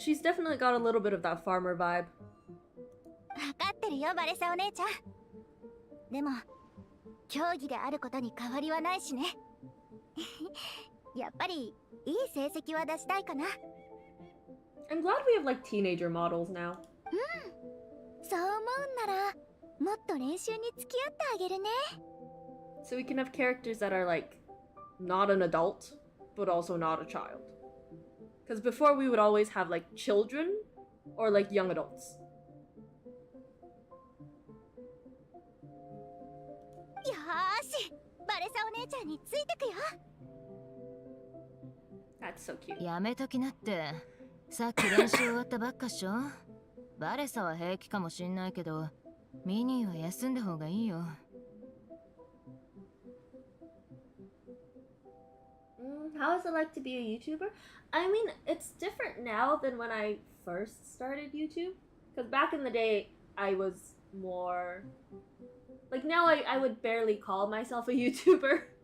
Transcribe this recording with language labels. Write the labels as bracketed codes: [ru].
[en] She's definitely got a little bit of that farmer vibe. [ja] 分かってるよバレサお姉ちゃん。でも競技であることに変わりはないしね。やっぱりいい成績は出したいかな。 [en] I'm glad we have like teenager models now. [ja] そう思うんならもっと練習に付き合ってあげるね。 [en] So we can have characters that are like not an adult, but also not a child. Because before we would always have like children or like young adults. [ja] よーし、バレサお姉ちゃんについてくよ。 [en] That's so cute. [ja] やめときなって。さっき練習終わったばっかっしょ。バレサは平気かもしんないけど、ミニーは休んだ方がいいよ。 [en] How is it like to be a YouTuber? I mean, it's different now than when I first started YouTube. Because back in the day, I was more... Like, now I would barely call myself a YouTuber.